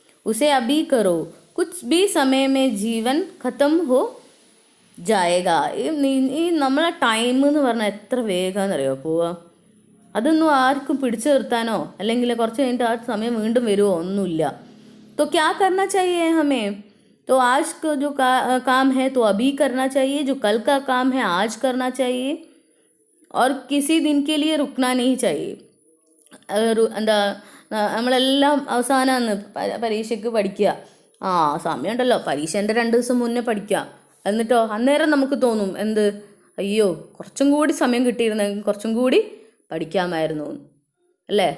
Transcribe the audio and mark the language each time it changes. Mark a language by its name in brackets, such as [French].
[Hindi] ഉസെ അബി കറോ, കുച്ച് B സമയമേ ജീവൻ ഖത്തം ഹോ ജായേഗ. [Malayalam] ഈ നമ്മളെ ടൈം എന്ന് പറഞ്ഞാൽ എത്ര വേഗമെന്നറിയോ പോവുക. അതൊന്നും ആർക്കും പിടിച്ചു നിർത്താനോ അല്ലെങ്കിൽ കുറച്ച് കഴിഞ്ഞിട്ട് ആ സമയം വീണ്ടും വരുമോ ഒന്നുമില്ല. [Hindi] तो क्या करना चाहिए हमें? तो आज का जो काम है तो अभी करना चाहिए, जो कल का काम है आज करना चाहिए, और किसी दिन के लिए रुकना नहीं चाहिए. [Malayalam] എന്താ നമ്മളെല്ലാം അവസാനമാണ് പരീക്ഷയ്ക്ക് പഠിക്കുക. സമയമുണ്ടല്ലോ, പരീക്ഷേൻ്റെ 2 ദിവസം മുന്നേ പഠിക്കുക. എന്നിട്ടോ അന്നേരം നമുക്ക് തോന്നും എന്ത്, അയ്യോ കുറച്ചും കൂടി സമയം കിട്ടിയിരുന്നെങ്കിൽ കുറച്ചും കൂടി പഠിക്കാമായിരുന്നു അല്ലേ.